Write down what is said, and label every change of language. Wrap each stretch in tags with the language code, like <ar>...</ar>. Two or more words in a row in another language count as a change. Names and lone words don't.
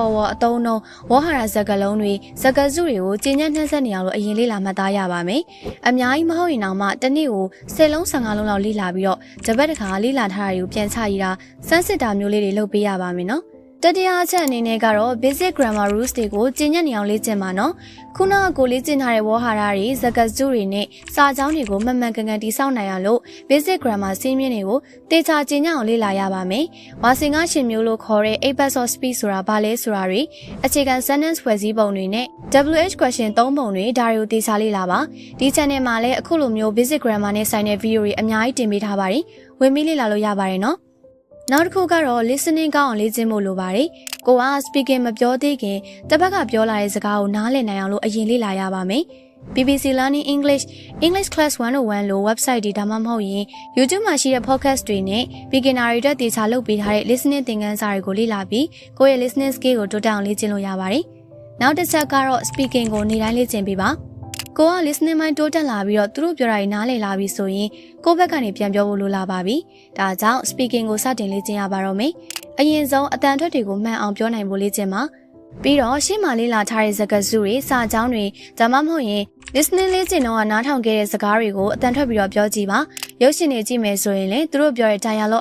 <my>အဝေါ်အသုံးနှုန်းဝေါ်ဟာရစကားလုံးတွေစကားစုတွေကိုကျဉ်းညံ့နှံ့ဆက်နေအောင်လို့အရင်လေ့လာမှတ်သားရပါမယ်အများကြီးမဟုတ်ရင်တော့မှတစ်နေ့ကို10လုံး15လုံးလောက်လေ့လာပြီးတော့တစ်ပတ်တစ်ခါလေ့လာထားတာတွေကိုပြန်ချရတာစမ်းစစ်တာမျိုးလေးတွေလုပ်ပေးရပါမယ်နော်တတိယအချက်အနေနဲ့ကတော့</my> <en>basic grammar rules</en> <my>တွေကိုကျင့်ကြံ့နေအောင်လေ့ကျင့်ပါနော်ခုနကကိုလေ့ကျင့်ထားတဲ့ဝေါ်ဟာရတွေစကားစုတွေနဲ့စာကြောင်းတွေကိုမှန်မှန်ကန်ကန်တည်ဆောက်နိုင်အောင်လို့</my> <en>basic grammar</en> <my>စည်းမျဉ်းတွေကိုတေချာကျင့်ကြံ့အောင်လေ့လာရပါမယ်ဝါစင်ကရှင်မျိုးလို့ခေါ်တဲ့</my> <en>8 parts of speech</en> <my>ဆိုတာဘာလဲဆိုတာတွေအခြေခံ sentence ဖွဲ့စည်းပုံတွေနဲ့</my> <en>WH question</en> <my>3ပုံတွေဒါတွေကိုတေချာလေ့လာပါဒီ channel မှာလည်းအခုလိုမျိုး basic grammar နဲ့ဆိုင်တဲ့ video တွေအများကြီးတင်ပေးထားပါတယ်ဝင်ပြီးလေ့လာလို့ရပါတယ်နော်နောက်တစ်ခုကတော့ listening ကောင်းအောင်လေ့ကျင့်ဖို့လိုပါတယ်။ကိုက speaking မပြောသေးခင်တစ်ဖက်ကပြောလာတဲ့စကားကိုနားလည်နိုင်အောင်လို့အရင်လေ့လာရပါမယ်။ BBC Learning English Class 101 လို့ website တွေဒါမှမဟုတ်ရင် YouTube မှာရှိတဲ့ podcast တွေနဲ့ beginner တွေအတွက်တေချာလုပ်ပေးထားတဲ့ listening သင်ခန်းစာတွေကိုလေ့လာပြီးကိုယ့်ရဲ့</my> <en>listening skill</en> <my>ကိုတိုးတက်အောင်လေ့ကျင့်လို့ရပါတယ်။နောက်တစ်ချက်ကတော့ speaking ကိုနေ့ တိုင်းလေ့ကျင့်ပေးပါ။ကိုက</my> <en>listening mind</en> <my>တိုးတက်လာပြီးတော့သူတို့ပြောတာတွေနားလည်လာပြီဆိုရင်ကိုယ့်ဘက်ကနေပြန်ပြောဖို့လိုလာပါပြီ။ဒါကြောင့် speaking ကိုစတင်လေ့ကျင့်ရပါတော့မယ်။အရင်ဆုံးအတန်ထွက်တွေကိုမှန်အောင်ပြောနိုင်ဖို့လေ့ကျင့်ပါ။ပြီးတော့ရှေ့မှာလေ့လာထားတဲ့စကားစုတွေစာကြောင်းတွေဒါမှမဟုတ်ရင် listening လေ့ကျင့်တော့နားထောင်ခဲ့တဲ့စကားတွေကိုအတန်ထွက်ပြီးတော့ပြောကြည့်ပါ။ရုပ်ရှင်တွေကြည့်မယ်ဆိုရင်လည်းသူတို့ပြောတဲ့ dialogue</my>